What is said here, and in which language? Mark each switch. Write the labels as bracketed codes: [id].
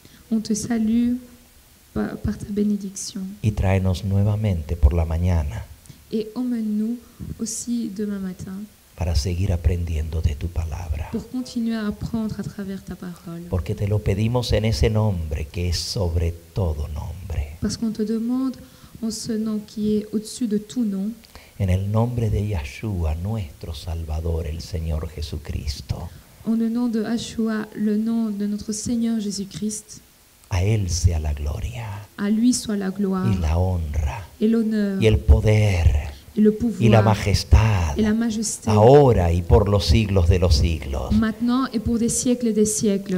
[fr] On te salue par ta bénédiction [es] y tráenos nuevamente por la mañana [fr] et emmène-nous aussi demain matin [es] para seguir aprendiendo de tu palabra. [fr] pour continuer à apprendre à travers ta parole. [es] Porque te lo pedimos en ese nombre que es sobre todo nombre. [fr] Parce qu'on te demande en ce nom qui est au-dessus de tout nom, [es] En el nombre de Yahshua, nuestro Salvador, el Señor Jesucristo. [fr] en le nom de Yahshua, le nom de notre Seigneur Jésus-Christ. [es] A Él sea la gloria [fr] À lui soit la gloire [es] y la honra [fr] et l'honneur [es] y el poder [fr] et le [es] y la [fr] pouvoir [es] majestad, [fr] et la majesté, [es] ahora y por los siglos de los siglos. [fr] maintenant et pour des siècles et des siècles.